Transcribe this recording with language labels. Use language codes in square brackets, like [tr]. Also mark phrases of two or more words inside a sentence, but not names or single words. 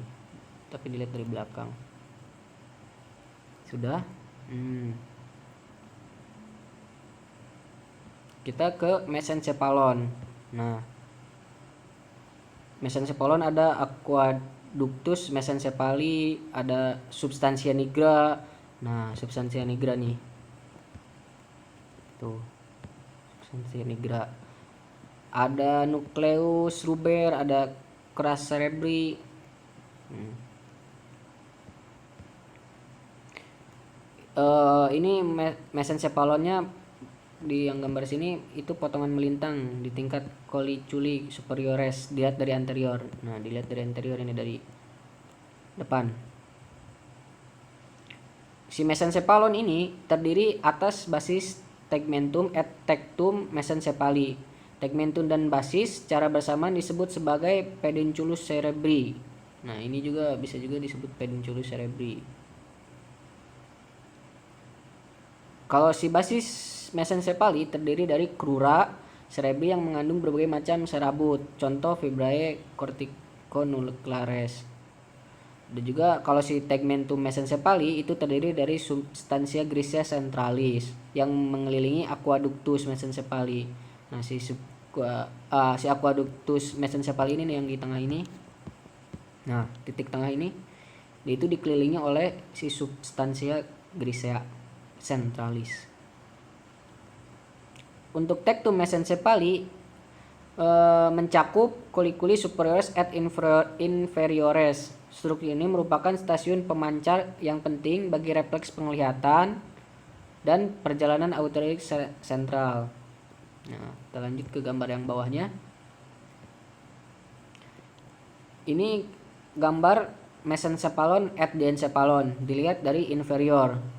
[id] Tapi dilihat dari belakang. Sudah? Kita ke mesencephalon. Nah, mesencephalon ada [la] aqueductus mesencephali, [id] ada [la] substantia nigra. [id] Nah, [la] substantia nigra [id] nih. Tuh. [la] Substantia nigra. [id] Ada [la] nucleus ruber, [id] ada [la] crus cerebri. [id] Ini mesencephalonnya di yang gambar sini itu potongan melintang di tingkat [la] colliculi superiores, [id] dilihat dari anterior. Nah, dilihat dari anterior ini dari depan. Si mesencephalon ini terdiri atas [la] basis tegmentum et tectum mesencephali. [id] Tegmentum dan basis secara bersamaan disebut sebagai [la] pedunculus cerebri. [id] Nah, ini juga bisa juga disebut [la] pedunculus cerebri. [id] Kalau si [la] basis mesencephali [id] terdiri dari [la] crura cerebri [id] yang mengandung berbagai macam serabut, contoh [la] fibrae corticonucleares. [id] Dan juga kalau si [la] tegmentum mesencephali [id] itu terdiri dari [la] substantia grisea centralis [id] yang mengelilingi [la] aqueductus mesencephali. [id] Nah, si [la] aqueductus mesencephali [id] ini nih yang di tengah ini. Nah, titik tengah ini itu dikelilingi oleh si [la] substantia grisea centralis. [id] Untuk [la] tectum mesencephali [id] mencakup [la] colliculi superiores et inferiores. [id] Struktur ini merupakan stasiun pemancar yang penting bagi refleks penglihatan dan perjalanan auditorik sentral. Nah, kita lanjut ke gambar yang bawahnya. Ini gambar [la] mesencephalon et diencephalon, [id] dilihat dari inferior.